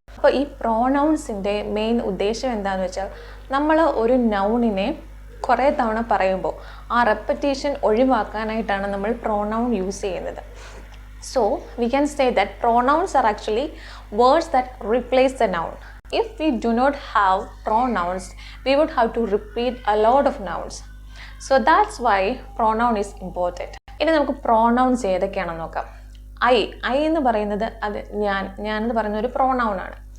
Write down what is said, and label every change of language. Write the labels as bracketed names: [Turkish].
[Malayalam] അപ്പോൾ ഈ പ്രോനൗൺസിൻ്റെ മെയിൻ ഉദ്ദേശം എന്താണെന്ന് വെച്ചാൽ നമ്മൾ ഒരു നൗണിനെ കുറേ തവണ പറയുമ്പോൾ ആ റെപ്പറ്റീഷൻ ഒഴിവാക്കാനായിട്ടാണ് നമ്മൾ പ്രോനൗൺ യൂസ് ചെയ്യുന്നത്. [English] So we can say that pronouns are actually words that replace the noun. If we do not have pronouns, we would have to repeat a lot of nouns. So that's why pronoun is important. [Malayalam] ഇനി നമുക്ക് pronouns ഏതൊക്കെയാണെന്ന് നോക്കാം. I എന്ന് പറയുന്നത് അത് ഞാൻ എന്ന് പറയുന്ന ഒരു പ്രോനൗൺ ആണ്.